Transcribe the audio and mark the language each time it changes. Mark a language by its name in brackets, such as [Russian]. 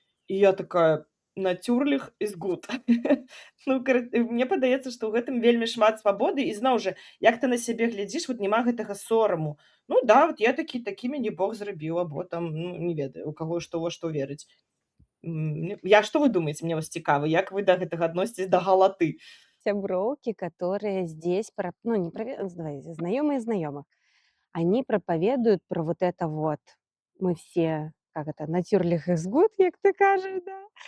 [Belarusian] І я такая: "Натюрліх [English] is good". [Belarusian] Ну, мне падаецца, што ў гэтым вельмі шмат свабоды, і зноў жа, як ты на сябе глядзіш, вот няма гэтага сораму. Ну да, вот я такі мяне Бог зрабіў, або там, ну, не ведаю, у каго што во што верыць. Што вы думаеце, мне вось цікава, як вы да гэтага адносіцесь, да галаты? [Russian] Сяброўкі, которые здесь, ну, не давай, знакомые знакомых, они проповедуют про вот это вот. [Belarusian] Мы все, как это, натюрлих [English] is good, [Belarusian] як ты кажаш, да?